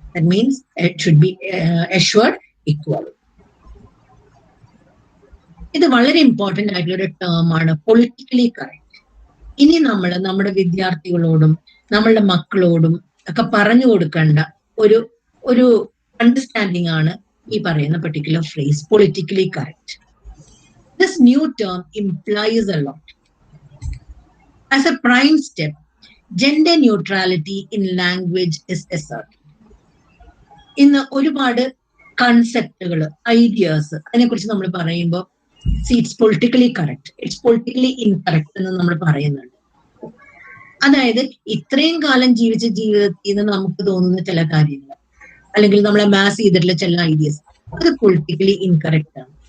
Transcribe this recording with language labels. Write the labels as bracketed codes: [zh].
[en] That means it should be assured equality. [ml] ഇത് വളരെ important ആയിട്ടുള്ള ഒരു ടേം ആണ്, പൊളിറ്റിക്കലി കറക്റ്റ്. ഇനി നമ്മൾ നമ്മുടെ വിദ്യാർത്ഥികളോടും നമ്മളുടെ മക്കളോടും ഒക്കെ പറഞ്ഞു കൊടുക്കേണ്ട ഒരു അണ്ടർസ്റ്റാൻഡിങ് ആണ് ഈ പറയുന്ന particular phrase, politically correct. [en] This new term implies a lot. As a prime step, gender neutrality in language is asserted. [ml] ഇന്ന് ഒരുപാട് കൺസെപ്റ്റുകൾ, ഐഡിയാസ് അതിനെക്കുറിച്ച് നമ്മൾ പറയുമ്പോൾ [en] it's politically correct, it's politically incorrect [ml] എന്ന് നമ്മൾ പറയുന്നുണ്ട്. അതായത് ഇത്രയും കാലം ജീവിച്ച ജീവിതത്തിൽ നിന്ന് നമുക്ക് തോന്നുന്ന ചില കാര്യങ്ങൾ അല്ലെങ്കിൽ നമ്മളെ മാസ് ചെയ്തിട്ടുള്ള ചില ഐഡിയാസ് അത് പൊളിറ്റിക്കലി ഇൻകറക്റ്റ് ആണ്.